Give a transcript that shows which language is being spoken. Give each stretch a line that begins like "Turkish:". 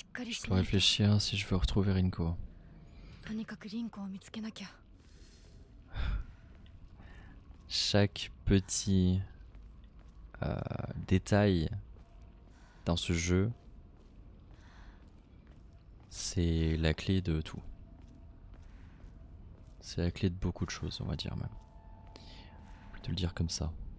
French: Je dois réfléchir si je veux retrouver Rinko.
Japanese: とにかくリンコを見つけなきゃ。
French: Chaque petit détail dans ce jeu, c'est la clé de tout. C'est la clé de beaucoup de choses, on va dire même. On peut te le dire comme ça.